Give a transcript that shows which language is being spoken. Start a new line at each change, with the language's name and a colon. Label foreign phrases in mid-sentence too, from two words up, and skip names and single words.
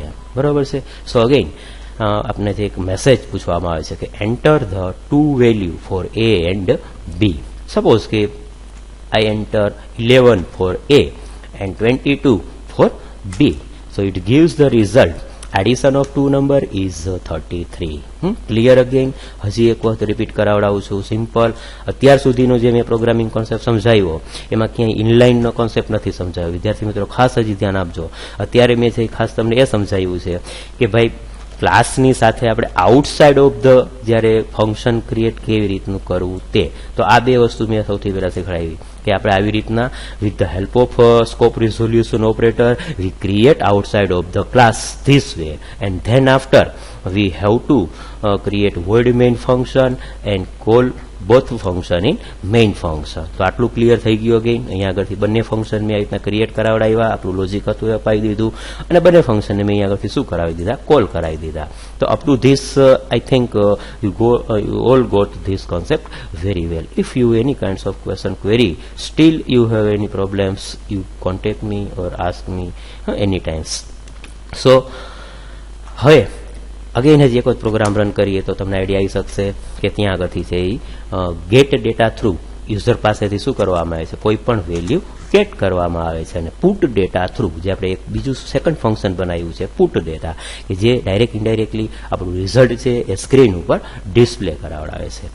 Gujarati: બરાબર છે.
English: so again
Gujarati: આપને જે એક મેસેજ પૂછવામાં આવે છે કે
English: enter the 2 value for a and b. સપોઝ કે I enter 11 for a and 22 for b. so it gives the result addition of 2 number is 33. clear again,
Gujarati: હજી એક વખત રિપીટ કરાવડાવું છું. સિમ્પલ, અત્યાર સુધીનો જે મેં
English: programming concept
Gujarati: સમજાવ્યો એમાં ક્યાંય ઇનલાઇનનો કોન્સેપ્ટ નથી સમજાવ્યો. વિદ્યાર્થી મિત્રો ખાસ હજી ધ્યાન આપજો. અત્યારે મેં જે ખાસ તમને એ સમજાવ્યું છે કે ભાઈ ક્લાસની સાથે આપણે
English: outside of the
Gujarati: જ્યારે
English: function create
Gujarati: કેવી રીતનું કરવું તે. તો આ બે વસ્તુ મેં સૌથી પહેલાં શીખડાવી કે આપણે આવી રીતના
English: with the help of scope resolution operator we create outside of the class this way, and then after we have to create void main function and call both function in main function.
Gujarati: તો આટલું ક્લિયર થઈ ગયું. અગેન અહીંયા આગળથી બંને ફંક્શન મેં આવી રીતના ક્રિએટ કરાવડાવ્યા, આપણું લોજિક હતું એ અપાવી દીધું, અને બંને ફંક્શનને મેં અહીંયા આગળથી શું કરાવી દીધા, કોલ કરાવી દીધા.
English: તો up to this I think you all got this concept very well. If you any kinds of question query, still you have any problems, you contact me or ask me anytime.
Gujarati: So હવે અગેન હજી એક વખત પ્રોગ્રામ રન કરીએ તો તમને આઈડિયા આવી શકશે કે ત્યાં આગળથી છે એ
English: get data
Gujarati: થ્રુ યુઝર પાસેથી શું કરવામાં આવે છે, કોઈ પણ
English: value get
Gujarati: કરવામાં આવે છે, અને
English: put data
Gujarati: થ્રુ જે આપણે એક બીજું
English: second function
Gujarati: બનાવ્યું છે
English: put data,
Gujarati: કે જે
English: direct indirectly
Gujarati: આપણું રિઝલ્ટ છે એ સ્ક્રીન ઉપર ડિસ્પ્લે કરાવડાવે છે.